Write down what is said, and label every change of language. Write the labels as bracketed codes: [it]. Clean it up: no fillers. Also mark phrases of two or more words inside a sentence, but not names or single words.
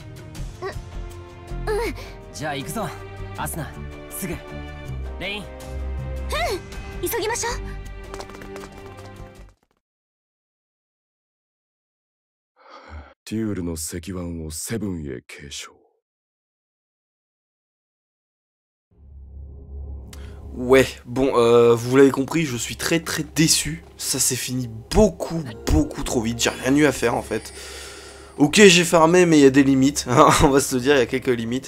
[ja] じゃあ行くぞアスナ、すぐ。レイン、急ぎましょう。テュールの石腕をセブンへ継承。 [fr] Ouais, bon, vous l'avez compris, je suis très déçu. Ça s'est fini beaucoup trop vite, j'ai rien eu à faire en fait. Ok, j'ai farmé, mais il y a des limites, hein, on va se le dire, il y a quelques limites.